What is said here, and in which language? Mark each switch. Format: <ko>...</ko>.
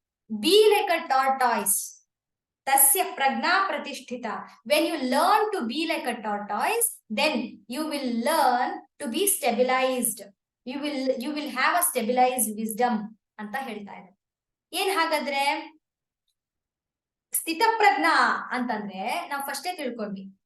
<en>be like a tortoise,</en> <sa>tasya prajna pratisthita.</sa> <en>When you learn to be like a tortoise, then you will learn to be stabilized. You will have a stabilized wisdom</en> <kn>ಅಂತ ಹೇಳ್ತಾ ಇದೆ. ಏನ್ ಹಾಗಾದ್ರೆ ಸ್ಥಿತಪ್ರಜ್ಞ ಅಂತಂದ್ರೆ ನಾವು ಫಸ್ಟೇ ತಿಳ್ಕೊಂಡ್ವಿ.</kn>